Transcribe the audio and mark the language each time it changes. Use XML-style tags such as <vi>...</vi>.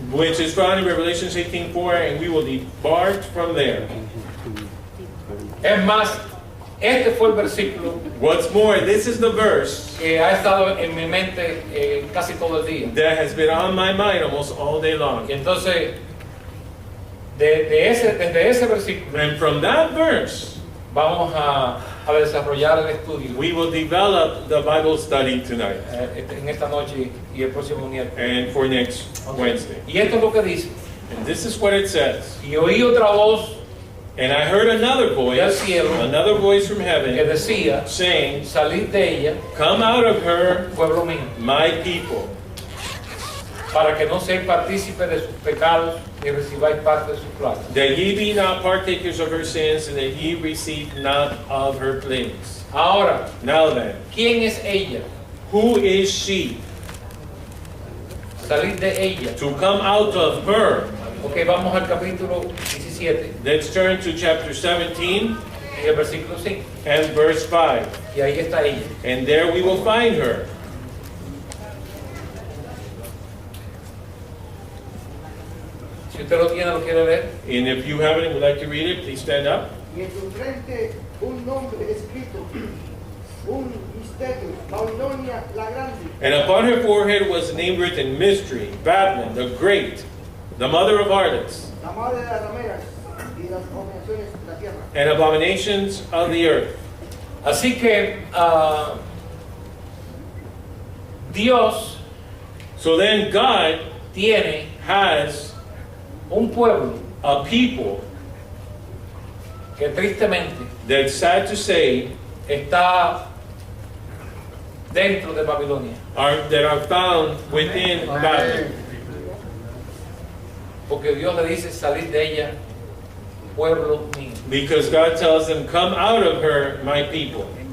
<en>which is found in Revelation 18:4, and we will depart from there.</en> <es>Es más, este fue el versículo</es> <en>What's more, this is the verse</en> <es>que ha estado en mi mente casi todo el día.</es> <en>that has been on my mind almost all day long.</en> <es>Y entonces, desde ese versículo,</es> <en>And from that verse,</en> <es>vamos a desarrollar el estudio</es> <en>we will develop the Bible study tonight</en> <es>en esta noche y el próximo miércoles.</es> <en>and for next Wednesday.</en> <es>Y esto es lo que dice.</es> <en>And this is what it says.</en> <es>Y oí otra voz</es> <en>And I heard another</en> <es>del cielo</es> <en>voice from</en> <es>que</es> <en>heaven,</en> <es>decía,</es> <en>saying,</en> <es>salid de ella,</es> <en>"Come out of her,</en> <es>pueblo mío,</es> <en>my people,</en> <es>para que no seáis partícipes de sus pecados ni recibáis parte de sus plagas.</es> <en>that ye be not partakers of her sins, and that ye receive not of her plagues."</en> <es>Ahora,</es> <en>Now then,</en> <es>¿quién es ella?</es> <en>who is she</en> <es>Salid de ella.</es> <en>to come out of her?</en> <es>Ok, vamos al capítulo 17,</es> <en>Let's turn to chapter 17</en> <es>en el versículo 5.</es> <en>and verse 5.</en> <es>Y ahí está ella.</es> <en>And there we will find her.</en> <es>Si usted lo tiene, lo quiere leer.</es> <en>And if you have it and would like to read it, please stand up.</en> <es>Y en su frente un nombre escrito, un misterio, Babilonia la Grande,</es> <en>And upon her forehead was a name written, Mystery, Babylon, the Great, the mother of harlots,</en> <es>la madre de las rameras y las abominaciones de la tierra.</es> <en>and abominations of the earth.</en> <es>Así que Dios</es> <en>So then God</en> <es>tiene</es> <en>has</en> <es>un pueblo</es> <en>a people</en> <es>que tristemente</es> <en>that, sad to say,</en> <es>está dentro de Babilonia.</es> <en>that are found within Babylon.</en> <es>Porque Dios le dice, salid de ella, pueblo mío.</es> <en>Because God tells them, "Come out of her, my people."</en>